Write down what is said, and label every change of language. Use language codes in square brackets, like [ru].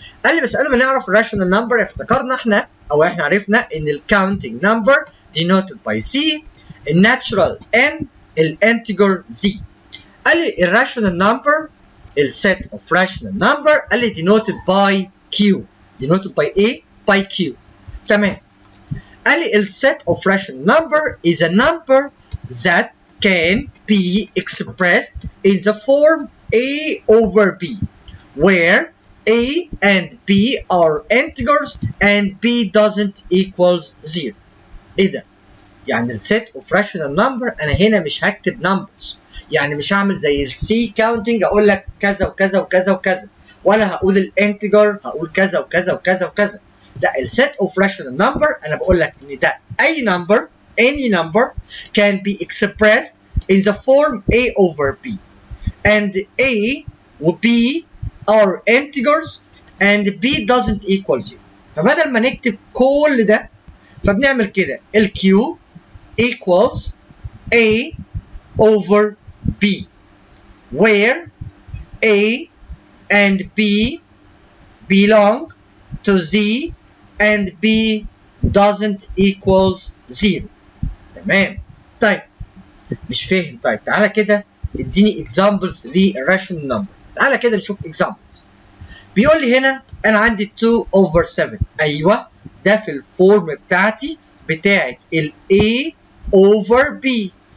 [ar] قال لي بس قبل ما نعرف الراشونال نمبر افتكرنا احنا احنا عرفنا ان الكاونتنج نمبر [en] denoted by C، [ar] الناتشورال N، الانتجر Z. قال لي [en] الراشونال نمبر السيت of rational number قال لي denoted by Q. denoted by A by Q. تمام. [ar] قال لي [en] السيت of rational number is a number that can be expressed in the form A over B, where A and B are integers and B doesn't equals 0. [ar] ايه ده؟ يعني السيت اوف راشونال نمبر انا هنا مش هكتب نمبرز، يعني مش هعمل زي السي كاونتنج اقول لك كذا وكذا وكذا وكذا، ولا هقول الانتجر هقول كذا وكذا وكذا وكذا. [en] لا السيت of rational number [ar] انا بقول لك ان ده اي [en] Number any number can be expressed in the form A over B. And A و B are integers and B doesn't equal 0. [ar] فبدل ما نكتب كل ده فبنعمل كده [en] ال Q equals A over B, where A and B belong to Z and B doesn't equals 0. [ar] تمام. طيب مش فاهم. طيب تعالى كده اديني examples للراشونال نمبر. تعالى كده نشوف examples. بيقول لي هنا انا عندي 2 over 7. ايوه ده في الفورم بتاعتي بتاعت ال A over B.